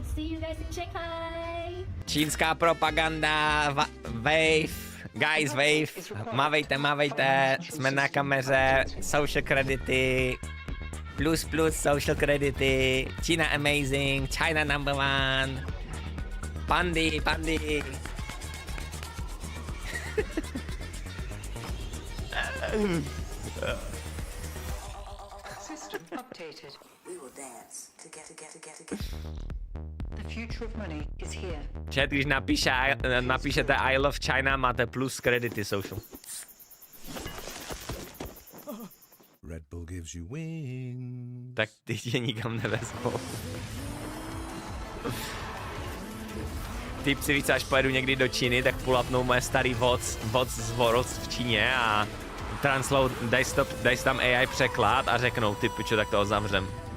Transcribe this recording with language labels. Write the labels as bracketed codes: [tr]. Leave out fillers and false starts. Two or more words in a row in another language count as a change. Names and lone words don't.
[en] See you guys in Shanghai. [cs] Čínská propaganda, [en] Wave, guys, [cs] Wave, mávejte, jsme na kameře, [en] social credity, plus social credity, China amazing, China number one, Pandy. System updated. We will dance together. The future of money is here. Chat, [cs] když napíšete [en] I love China, [cs] máte plus kredity social. [en] Red Bull gives you wings. [cs] Tak ty tě nikam nevezmou. Typci víc, až pojedu někdy do Číny, tak pulatnou moje starý voc z Worlds v Číně a daj si tam AI překlad a řeknou, ty pičo, tak to zavřem.